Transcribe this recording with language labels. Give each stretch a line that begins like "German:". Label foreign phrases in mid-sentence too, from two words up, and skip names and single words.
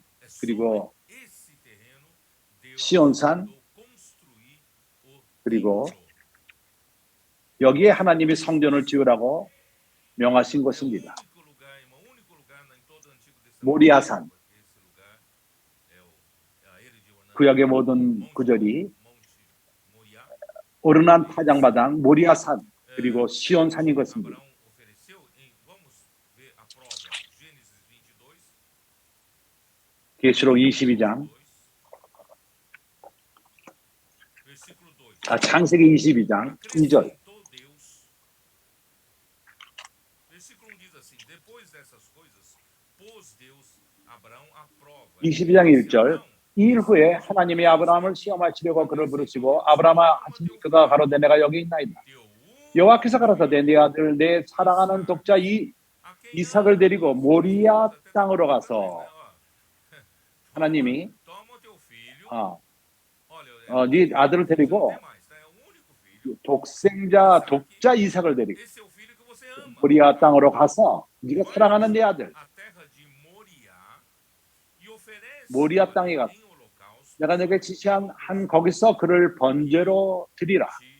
Portuguese: É sobre
Korean: 그리고
Portuguese: esse terreno Deus
Korean: 시온산,
Portuguese: mandou construir o
Korean: 그리고
Portuguese: templo.
Korean: 여기에 하나님이 성전을 지으라고 명하신
Portuguese: É o
Korean: 것입니다.
Portuguese: único lugar, irmão, o único lugar em todo o Antigo Testamento.
Korean: 모리아산,
Portuguese: Porque esse lugar é a ele de Ornã,
Korean: 구약의 모든
Portuguese: Monte
Korean: 구절이
Portuguese: Moriá.
Korean: 오르난 타작마당, 모리아산,
Portuguese: É,
Korean: 그리고 시온산인 것입니다.
Portuguese: Abraão ofereceu, vamos ver a prova. Gênesis 22,
Korean: 계시록 22장,
Portuguese: versículo 2.
Korean: 창세기 22장 2절.
Portuguese: Acrescentou Deus. Versículo 1 diz assim: Depois dessas coisas, pôs Deus Abraão à prova.
Korean: 22장 1절. 이 일 후에
Portuguese: Abraão,
Korean: 하나님이 아브라함을 시험하시려고 그를 부르시고 아브라함아 하시니 그가 가로되 내가 여기 있나이다. 여호와께서 가라사대 네 아들 내 사랑하는 독자 이삭을 데리고 모리아 땅으로 가서 하나님이 네 아들을 데리고 독자 이삭을 데리고 모리아 땅으로 가서 네가 사랑하는 네 아들 모리아 땅에 가서 내가 내게 지시한 거기서 그를 번제로 드리라.